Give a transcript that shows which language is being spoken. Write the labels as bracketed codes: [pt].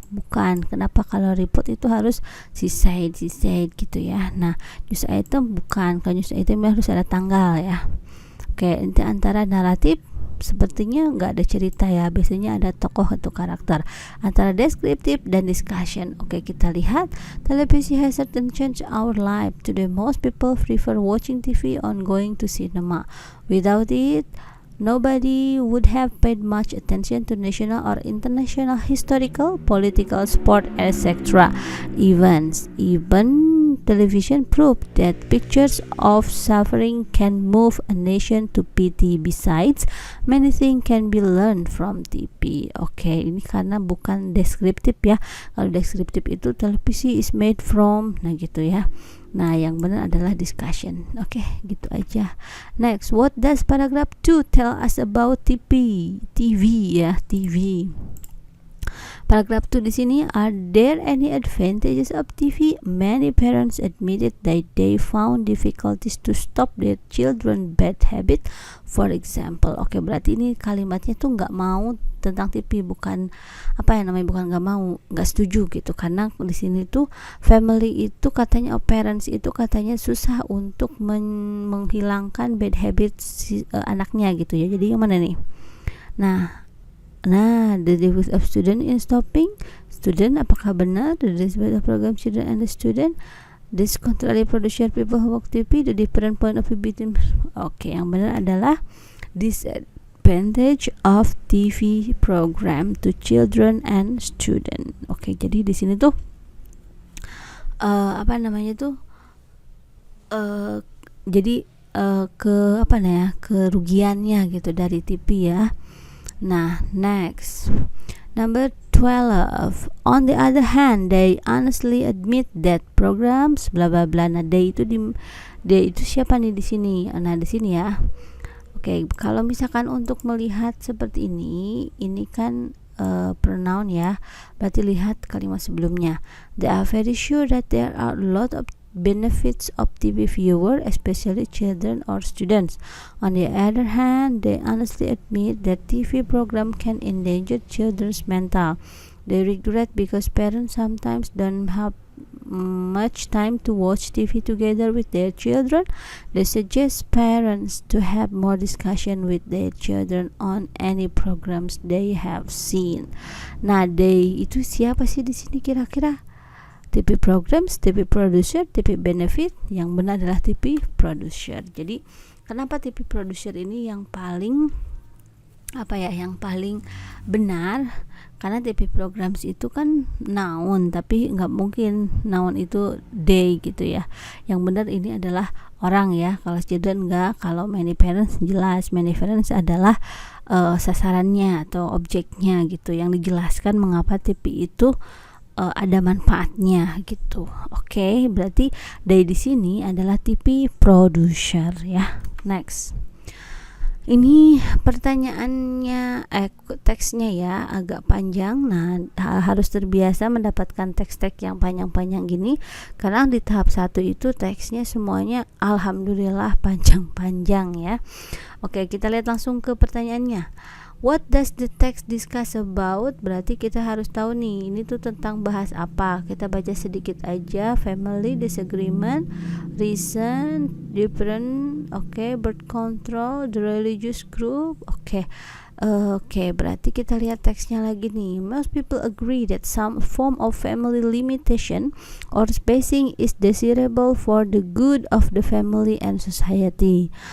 [id] Bukan. Kenapa? Kalau report itu harus [en] she said [id] gitu ya. Nah, news item bukan. Kalau news item harus ada tanggal ya. Oke, ini antara naratif sepertinya nggak ada cerita ya, biasanya ada tokoh atau karakter. Antara deskriptif dan discussion. Oke, kita lihat televisi [en] has certain change our life. Today most people prefer watching TV on going to cinema. Without it, nobody would have paid much attention to national or international historical, political, sport, etc. events. Even television proved that pictures of suffering can move a nation to pity. Besides, many things can be learned from TV. [id] Oke, ini karena bukan deskriptif ya. Kalau deskriptif itu televisi [en] is made from, [id] nah gitu ya. Nah, yang benar adalah discussion. Oke, gitu aja. [en] Next, what does paragraph 2 tell us about TV? TV ya, TV. Paragraph 2 [id] di sini, [en] are there any advantages of TV? Many parents admitted that they found difficulties to stop their children bad habit. For example, [id] oke, berarti ini kalimatnya tuh nggak mau tentang TV, bukan apa ya namanya, bukan nggak mau, nggak setuju gitu. Karena di sini tuh family itu katanya, parents itu katanya susah untuk menghilangkan bad habits anaknya gitu ya. Jadi yang mana nih? [en] Nah, the difficulty of student in stopping student, [id] apakah benar [en] the difficulty of program children and the student? This contrary producer people who work TV, the different point of view between. [id] Oke, yang benar adalah [en] disadvantage of TV program to children and student. [id] Oke, jadi di sini tuh apa namanya tuh jadi kerugiannya gitu dari TV ya. [en] Nah, next, number 12. On the other hand, they honestly admit that programs bla bla bla. [id] Nah, they itu siapa nih di sini? Nah, di sini ya. Oke, kalau misalkan untuk melihat seperti ini kan pronoun ya. Berarti lihat kalimat sebelumnya. [en] They are very sure that there are a lot of benefits of TV viewer, especially children or students. On the other hand, they honestly admit that TV program can endanger children's mental. They regret because parents sometimes don't have much time to watch TV together with their children. They suggest parents to have more discussion with their children on any programs they have seen. [id] Nah, they itu siapa sih di sini kira-kira? TV programs, TV producer, TV benefit. Yang benar adalah TV producer. Jadi kenapa TV producer ini yang paling yang paling benar? Karena TV programs itu kan noun, tapi nggak mungkin noun itu they gitu ya. Yang benar ini adalah orang ya. Kalau children nggak, kalau many parents jelas. Many parents adalah sasarannya atau objeknya gitu, yang dijelaskan mengapa TV itu ada manfaatnya gitu. Oke, berarti dari di sini adalah TV producer ya. Next. Ini pertanyaannya teksnya ya agak panjang. Nah, harus terbiasa mendapatkan teks-teks yang panjang-panjang gini, karena di tahap 1 itu teksnya semuanya alhamdulillah panjang-panjang ya. Oke, kita lihat langsung ke pertanyaannya. [en] What does the text discuss about? [id] Berarti kita harus tahu nih, ini tuh tentang bahas apa. Kita baca sedikit aja. [en] Family, disagreement, reason, different, birth control, the religious group. [id] Oke, berarti kita lihat teksnya lagi nih. [en] Most people agree that some form of family limitation or spacing is desirable for the good of the family and society.